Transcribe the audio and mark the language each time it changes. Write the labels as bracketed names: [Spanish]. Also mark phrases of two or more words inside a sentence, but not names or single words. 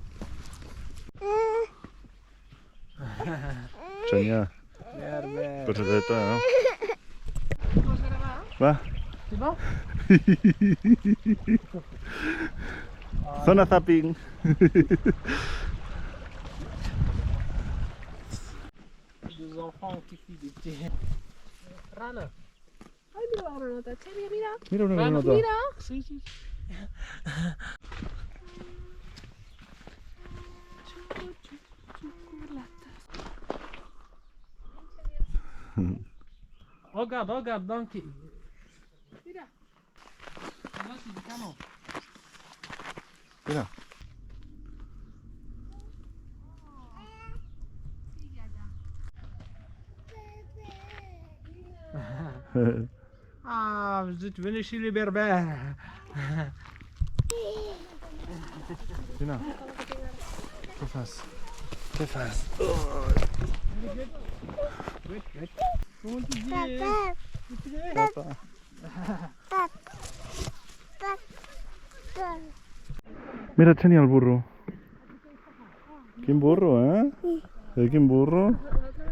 [Catalan] Xenia, pots atreta, no? Vols gravar? Va. [French] C'est bon? [Catalan] Zona zapping. [French] Dos enfants qui font des petits... [Spanish] Rana. [Catalan] Ai, mira la granota. Xènia, mira. Mira una granota. Mira. Sí, sí. [French] Regarde, regarde, donc... [Catalan] Mira. [French] Là, c'est du canon. [Catalan] Mira. [French] Ah, vous êtes venus chez les berbères. [Catalan] Tina, què fas? Què fas? [French] Comment tu dis? Papa. [Catalan] Mira, Xenia, el burro. Quin burro, eh? Quin burro.